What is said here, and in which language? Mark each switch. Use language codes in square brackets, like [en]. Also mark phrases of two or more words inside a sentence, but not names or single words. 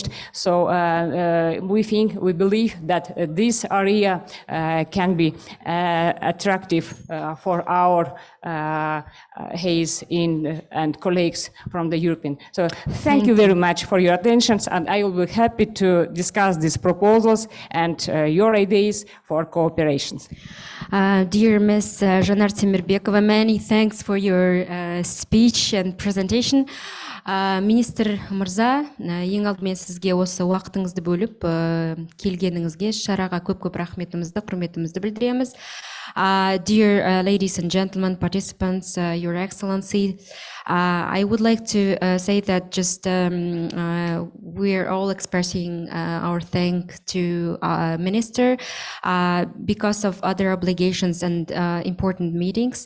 [en] So we believe that this area can be attractive for our Hayes and colleagues from the European. So thank you very much for your attention, and I will be happy to discuss these proposals and your ideas for cooperation. Dear Ms. Жанар Темирбекова, many thanks for your speech and presentation. [kk] Министр мырза, ең алдымен сізге осы уақытыңызды бөліп келгеніңізге шараға көп рахметімізді, құрметімізді білдіреміз. [en] Dear ladies and gentlemen, participants, Your Excellency, I would like to say that just we're all expressing our thanks to Minister because of other obligations and important meetings.